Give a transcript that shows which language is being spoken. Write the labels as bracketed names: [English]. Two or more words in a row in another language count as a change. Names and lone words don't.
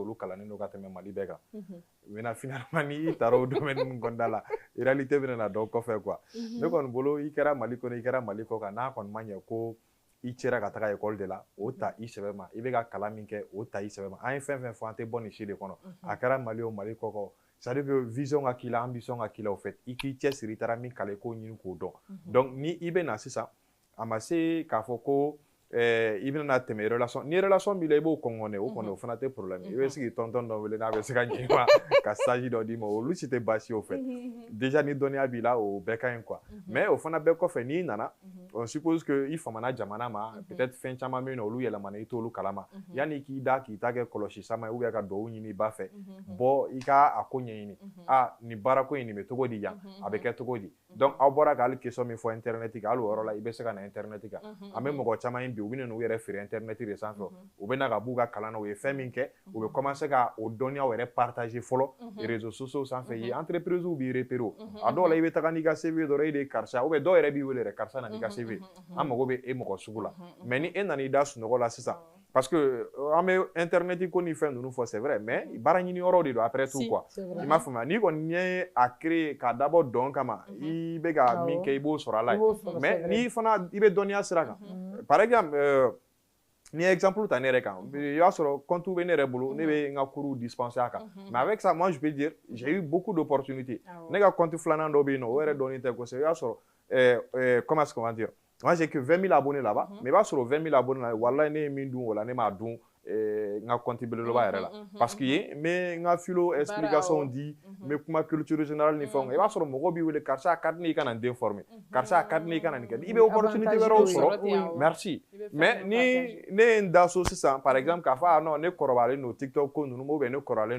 [Bambara] olu kalannen don ka tɛmɛ Mali bɛɛ kan [French] maintenant finalement [Bambara] n'i taara o domaine ninnu kɔnɔna la réalité bɛ na dɔn kɔfɛ quoi ne kɔni bolo i kɛra Mali kɔnɔ i kɛra Mali kɔ kan n'a kɔni ma ɲɛ ko i cɛra ka taga [French] école de la [Bambara] o ta i sɛbɛ ma i bɛ ka kalan min kɛ o ta i sɛbɛ ma an ye fɛn fɛn fɔ an tɛ bɔ nin si de kɔnɔ a kɛra Mali o Mali kɔkɔ [French] c'est à dire que [Bambara] vision ka k'i la ambition ka k'i la [French] au fait [Bambara] i k'i cɛsiri i taara min kalan i k'o ɲini k'o dɔn donc ni i bɛ na sisan a ma se k'a fɔ ko i bɛna tɛmɛ relation ni relation b'i la i b'o kɔngɔ dɛ o kɔni o fana tɛ problème i bɛ sigi tɔntɔn dɔ wele n'a bɛ se ka ɲɛ ma ka stage dɔ d'i ma olu si tɛ baasi o [French] fait déjà [Bambara] ni dɔnniya b'i la o bɛɛ ka ɲi quoi mais o fana bɛɛ kɔfɛ n'i nana [French] on suppose que [Bambara] i famana jamana ma peut-être fɛn caman bɛ yen nɔ olu yɛlɛmana i t'olu kalama yanni k'i da k'i ta kɛ kɔlɔsi sama ye [French] ou bien [Bambara] ka duwawu ɲini i ba fɛ bɔ i ka a ko ɲɛɲini nin baara ko in nin bɛ cogo di yan a bɛ kɛ cogo di donc aw bɔra ka hali question min fɔ internet kan hali o yɔrɔ la i bɛ se ka na internet kan an bɛ mɔgɔ caman ye bi u bɛ n'u yɛrɛ feere internet de sanfɛ u bɛ na ka b'u ka kalan na u ye fɛn min kɛ u bɛ commencer ka o dɔnniyaw yɛrɛ partager fɔlɔ [French] réseaux sociaux [Bambara] sanfɛ ye entreprise b'i repérer a dɔw la i bɛ taga n'i ka CV dɔrɔn e de ye karisa [French] ou bien [Bambara] dɔw yɛrɛ b'i wele yɛrɛ karisa na n'i ka CV an mago bɛ e mɔgɔ sugu la mais ni e nana i da sunɔgɔ la sisan parce que an bɛ internet ko ni fɛn ninnu fɔ [French] c'est vrai mais [Bambara] baara ɲini yɔrɔ de don [French] après tout quoi [Bambara] i m'a faamuya n'i kɔni ye a créer k'a dabɔ dɔn kama i bɛ ka min kɛ i b'o sɔrɔ a la ye mais n'i fana i bɛ dɔnniya sira kan [French] par exemple [Bambara] ni exemple ta ne yɛrɛ kan i b'a sɔrɔ compte bɛ ne yɛrɛ bolo ne bɛ n ka cours dispenser a kan [French] mais avec ça moi je peux dire j'ai eu beaucoup d'opportunités [Bambara] ne ka compte filanan dɔ bɛ yen nɔ o yɛrɛ dɔnni tɛ kosɛbɛ i b'a sɔrɔ [French] comment est-ce qu'on va dire moi j'ai que 20 000 abonnés là-bas mais [Bambara] i b'a sɔrɔ 20 000 [French] abonnés là [Bambara] walahi ne ye min dun o la ne m'a dun n ka compte belebeleba yɛrɛ la parce que yen n bɛ n ka philo explication di n bɛ kuma [French] culture générale [Bambara] ni fɛnw i b'a sɔrɔ mɔgɔw b'i wele karisa a ka di ne ye i ka na n den former karisa a ka di ne ye i ka na nin kɛ i bɛ opportunité wɛrɛw sɔrɔ merci mais ni ne ye n da so sisan [French] par exemple [Bambara] k'a fɔ non ne kɔrɔbayalen don TikTok ko ninnu ma ou bien ne kɔrɔbayalen